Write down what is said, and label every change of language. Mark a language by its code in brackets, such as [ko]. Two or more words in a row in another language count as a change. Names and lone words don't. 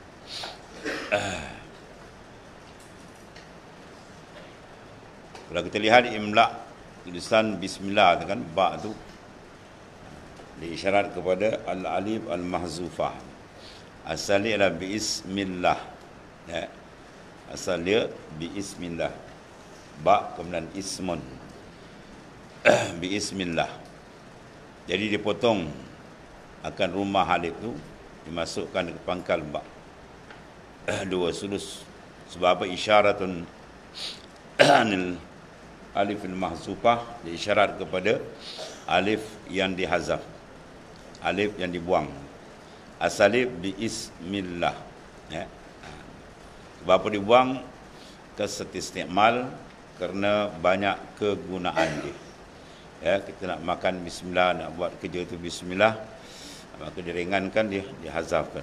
[ms] Kalau kita lihat imla tulisan bismillah kan ba tu diisyarat kepada [ar] al-alif al-mahzufah. [ms] Asalnya adalah bismillah. Ya. Asalnya bismillah. Ba kemudian ismun. Bismillah. Jadi dipotong akan rumah alif tu dimasukkan ke pangkal ba. Dua sulus. Sebab apa [ar] isyaratun anil alif al-mahzufah [ms] diisyarat kepada alif yang dihazaf. Alif yang dibuang. Asalib bismillah. Ya. Sebab apa dibuang? Kesetistimal kerana banyak kegunaan dia. Ya, kita nak makan bismillah, nak buat kerja tu bismillah, maka diringankan, dia dihazafkan.